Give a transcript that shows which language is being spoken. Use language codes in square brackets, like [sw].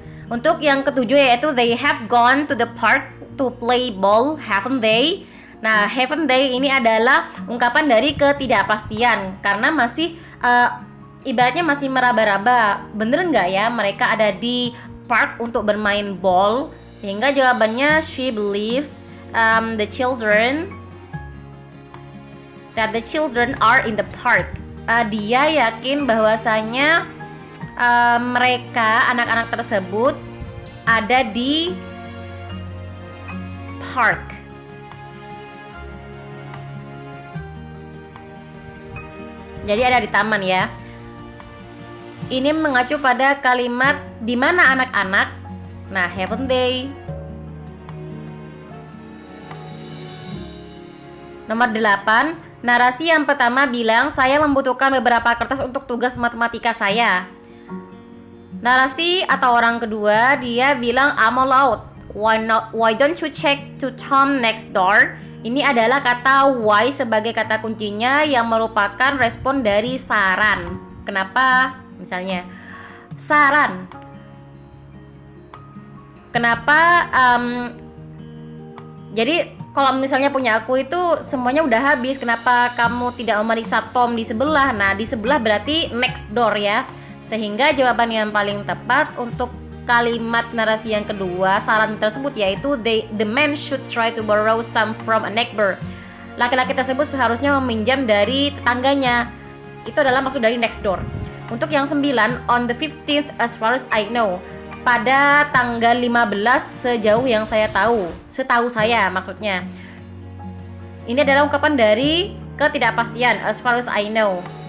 [id] Untuk yang ketujuh yaitu [en] they have gone to the park to play ball, haven't they? [id] Nah, [en] haven't they [id] ini adalah ungkapan dari ketidakpastian karena masih ibaratnya masih meraba-raba. Bener nggak ya mereka ada di park untuk bermain ball? Sehingga jawabannya [en] she believes the children are in the park. [id] Dia yakin bahwasanya mereka anak-anak tersebut ada di park. Jadi ada di taman ya. Ini mengacu pada kalimat di mana anak-anak. Nah, [en] haven't they? [id] Nomor 8. Narasi yang pertama bilang, saya membutuhkan beberapa kertas untuk tugas matematika saya. Narasi atau orang kedua, dia bilang, [en] I'm all out. Why don't you check to Tom next door? [id] Ini adalah kata why sebagai kata kuncinya yang merupakan respon dari saran. Kenapa? Misalnya, saran. Kenapa? Jadi kalau misalnya punya aku itu semuanya udah habis, kenapa kamu tidak memeriksa Tom di sebelah? Nah, di sebelah berarti next door ya. Sehingga jawaban yang paling tepat untuk kalimat narasi yang kedua, saran tersebut yaitu [en] the man should try to borrow some from a neighbor. [id] Laki-laki tersebut seharusnya meminjam dari tetangganya. Itu adalah maksud dari next door. Untuk yang 9, [en] on the 15th as far as I know. [id] Pada tanggal 15 sejauh yang saya tahu, setahu saya maksudnya. Ini adalah ungkapan dari ketidakpastian, [en] as far as I know.